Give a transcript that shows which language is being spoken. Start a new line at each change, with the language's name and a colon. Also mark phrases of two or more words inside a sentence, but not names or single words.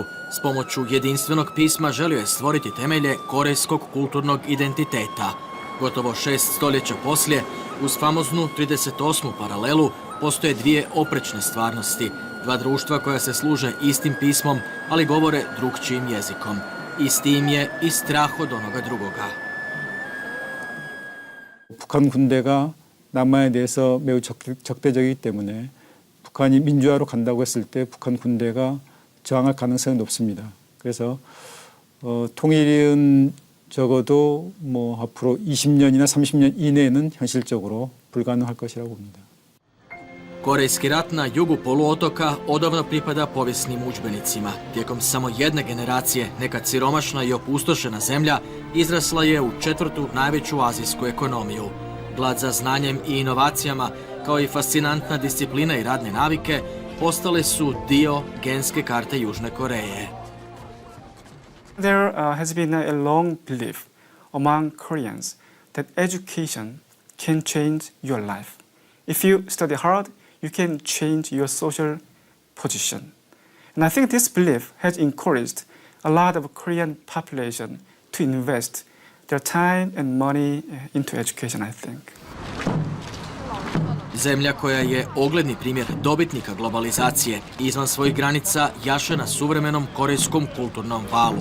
Croatian: S pomoću jedinstvenog pisma želio je stvoriti temelje korejskog kulturnog identiteta. Gotovo 6 stoljeća poslije, uz famoznu 38. paralelu, postoje dvije oprečne stvarnosti. Dva društva koja se služe istim pismom, ali govore drukčijim jezikom. Isti im je i strah od onoga drugoga.
Korean: 북한 군대가 남한에 대해서 매우 적대적이기 때문에 북한이 민주화로 간다고 했을 때 북한 군대가 저항할 가능성이 높습니다. 그래서 통일은 적어도 앞으로 20년이나 30년 이내에는 현실적으로 불가능할 것이라고 봅니다.
Croatian: Korejski rat na jugu poluotoka odavno pripada povijesnim udžbenicima. Tijekom samo jedne generacije nekad siromašna i opustošena zemlja izrasla je u četvrtu najveću azijsku ekonomiju. Glad za znanjem i inovacijama, kao i fascinantna disciplina i radne navike, postale su dio genske karte Južne Koreje.
English: There has been a long belief among Koreans that education can change your life. If you study hard, you can change your social position. And I think this belief has encouraged a lot of Korean population to invest their time and money into education, I think.
Croatian: Zemlja koja je ogledni primjer dobitnika globalizacije izvan svojih granica jaše na suvremenom korejskom kulturnom valu.